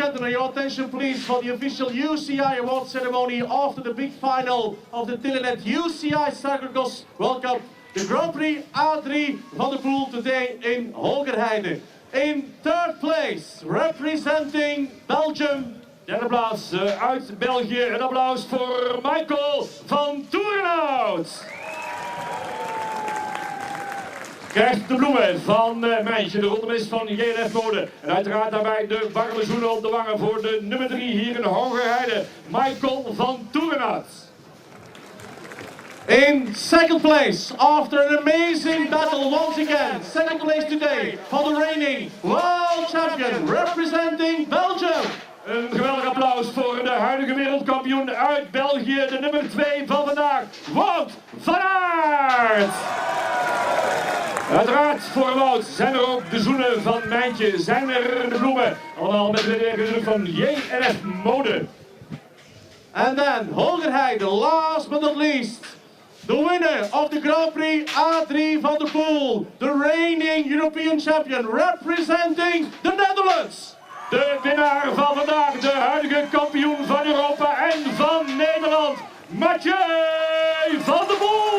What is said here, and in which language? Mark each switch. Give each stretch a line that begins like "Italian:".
English: Your attention please for the official UCI award ceremony after the big final of the Telenet UCI Cyclo-cross. Welcome the Grand Prix A3 van der Poel today in Hoogerheide. In 3rd place, representing Belgium.
Dutch: Derde plaats uit België. Een applaus voor Michael van Toerenhout. Krijgt de bloemen van Meisje, de rondemis van JNF Mode. En uiteraard daarbij de warme zoenen op de wangen voor de nummer 3 hier in Hoogerheide, Michael van Toerenhout.
English: In 2nd place, after an amazing battle once again, 2nd place today for the reigning world champion representing Belgium.
Dutch: Een geweldig applaus voor de huidige wereldkampioen uit België, de nummer 2 van vandaag, Wout van Aert. Uiteraard voor Wout zijn er ook de zoenen van Mijntje, zijn er de bloemen, allemaal met de druk van JNF Mode.
English: And then Hoogerheide, last but not least, the winner of the Grand Prix A3 van der Poel, the reigning European champion representing the Netherlands.
Dutch: De winnaar van vandaag, de huidige kampioen van Europa en van Nederland, Mathieu van der Poel.